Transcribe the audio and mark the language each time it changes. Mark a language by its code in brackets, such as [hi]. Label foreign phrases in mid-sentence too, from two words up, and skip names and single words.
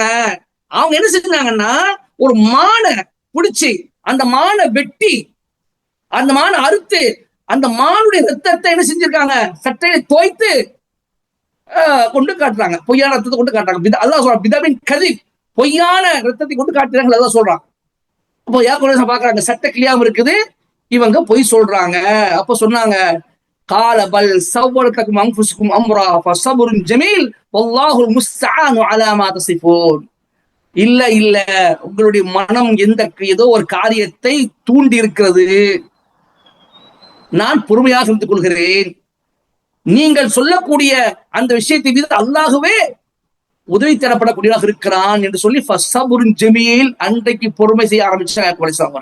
[ta] அவங்க என்ன செஞ்சாங்கன்னா, ஒரு மானை பிடிச்சி அந்த மானை வெட்டி, அந்த மானை அறுத்து, அந்த மானுடைய ரத்தத்தை என்ன செஞ்சிருக்காங்க, சட்டையை தோய்த்து கொண்டு காட்டுறாங்க. பொய்யான ரத்தத்தை கொண்டு காட்டுறாங்க. அல்லாஹ் சொல்றான், [ar] بدم كذب, [ta] பொய்யான ரத்தத்தை கொண்டு காட்டுறாங்க. அல்லாஹ் சொல்றான். அப்போ யாக்கூப் பாக்குறாங்க சட்டை கிளியாம இருக்குது, இவங்க பொய் சொல்றாங்க. அப்ப சொன்னாங்க, [ar] قال بل سولت لكم انفسكم امرا فصبر جميل والله المستعان على ما تصفون. [ta] இல்ல உங்களுடைய மனம் ஏதோ ஒரு காரியத்தை தூண்டி இருக்கிறது, நான் பொறுமையாக இருந்து கொள்கிறேன். நீங்கள் சொல்லக்கூடிய அந்த விஷயத்தை மீது அல்லாஹ்வே உதவி தரப்படக்கூடியதாக இருக்கிறான் என்று சொல்லி [ar] فصبر جميل, [ta] அன்றைக்கு பொறுமை செய்ய ஆரம்பிச்சாங்க.